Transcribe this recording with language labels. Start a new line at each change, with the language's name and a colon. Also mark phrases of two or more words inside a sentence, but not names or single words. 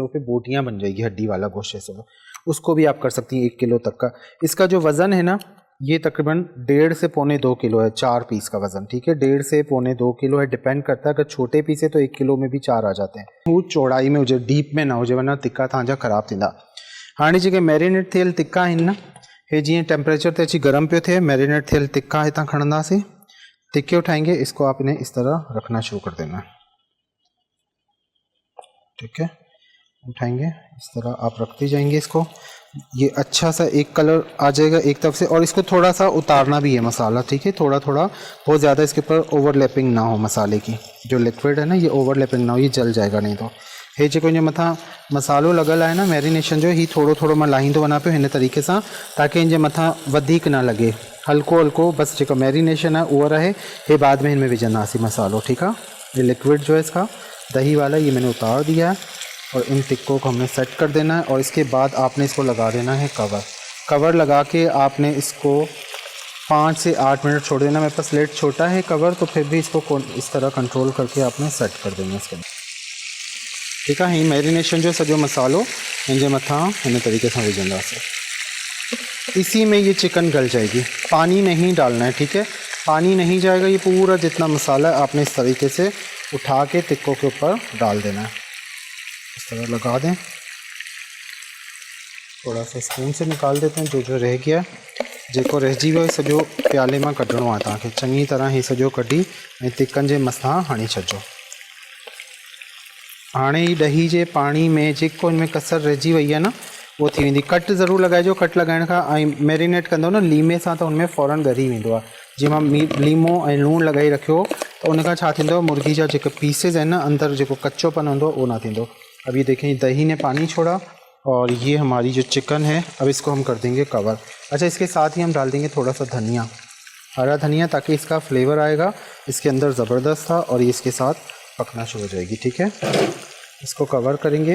Urdu: وہ پھر بوٹیاں بن جائے گی ہڈی والا گوشت سے، اس کو بھی آپ کر سکتی ہیں 1 کلو تک کا. اس کا جو وزن ہے نا یہ تقریباً 1.5 سے 1.25 کلو ہے، 4 پیس کا وزن. ٹھیک ہے. 1.5 سے 1.25 کلو ہے، ڈیپینڈ کرتا ہے۔ اگر چھوٹے پیس ہے تو 1 کلو میں بھی 4 آ جاتے ہیں.
Sindhi: वो चौड़ाई में हुजे, डीप में ना हुजे, वरना टिक्का तव्हांजा ख़राब थींदा। हाणे जेके मैरिनेट थियल टिक्का आहिनि न, हे जीअं टेम्परेचर ते अची गरम पियो थिए, मैरिनेट थियल टिक्का हितां खणंदासीं,
Urdu: ٹکے اٹھائیں گے، اس کو آپ نے اس طرح رکھنا شروع کر دینا. ٹھیک ہے. اٹھائیں گے اس طرح آپ رکھتے جائیں گے اس کو۔ یہ اچھا سا ایک کلر آ جائے گا ایک طرف سے، اور اس کو تھوڑا سا اتارنا بھی ہے مسالا. ٹھیک ہے. تھوڑا تھوڑا، بہت زیادہ اس کے اوپر اوورلیپنگ نہ ہو مسالے کی، جو لکوئڈ ہے نا یہ اوورلیپنگ نہ ہو، یہ جل جائے گا نہیں تو.
Sindhi: हे जेको इन मथां मसालो लगल है ना मैरिनेशन जो, ही थोड़ो थोड़ो मां लाहींदो वञा पियो हिन तरीक़े सां, ताकि इन जे मथां वधीक ना लगे, हल्को हल्को बस जेको मैरिनेशन
Urdu: ہے وہ رہے.
Sindhi: ये बाद में इनमें विझंदासीं मसालो।
Urdu: ٹھیک ہے. یہ لکوئڈ جو ہے اس کا دہی والا یہ میں نے اتار دیا ہے. اور ان ٹکوں کو ہم نے سیٹ کر دینا ہے۔ اور اس کے بعد آپ نے اس کو لگا دینا ہے کور لگا کے آپ نے اس کو 5 سے 8 منٹ چھوڑ دینا. میرے پاس سلیٹ چھوٹا ہے کور، تو پھر بھی اس کو اس طرح کنٹرول کر کے آپ نے سیٹ کر دینا اس کے اندر. ٹھیک ہے,
Sindhi: ही मैरिनेशन जो सॼो मसालो इनके मथा इन
Urdu: طریقے سے
Sindhi: विझंदासीं।
Urdu: اسی میں یہ چکن گل جائے گی، پانی نہیں ڈالنا ہے۔ ٹھیک ہے، پانی نہیں جائے گا، یہ پورا جتنا مسالا ہے آپ نے اس طریقے سے اٹھا کے ٹکوں کے اوپر ڈال دینا ہے. اس طرح لگا دیں، تھوڑا سا سپون سے نکال دیتے ہیں جو رہ گیا,
Sindhi: जेको रहिजी वियो सॼो प्याले में कढणो आहे तव्हांखे। चङी तरह ही सॼो कढी ऐं तिकन जे मथां हणी छॾिजो। हाणे ही ॾही जे पाणी में जेको हिनमें कसर रहिजी वई आहे न वो थी वेंदी। कट ज़रूरु लॻाइजो, कट लॻाइण खां ऐं मैरिनेट कंदो न लीमे सां, त हुनमें फ़ौरन ॻरी वेंदो आहे। जीअं मां लीमो ऐं लूणु लॻाई रखियो त उनखां छा थींदो, मुर्गी जा जेके पीसेस आहिनि न अंदरि जेको कच्चोपन हूंदो उहो न थींदो।
Urdu: اب یہ دیکھیں دہی نے پانی چھوڑا اور یہ ہماری جو چکن ہے، اب اس کو ہم کر دیں گے کور. اچھا، اس کے ساتھ ہی ہم ڈال دیں گے تھوڑا سا دھنیا، ہرا دھنیا، تاکہ اس کا فلیور آئے گا اس کے اندر زبردست تھا اور یہ اس کے ساتھ پکنا شروع ہو جائے گی. ٹھیک ہے، اس کو کور کریں گے.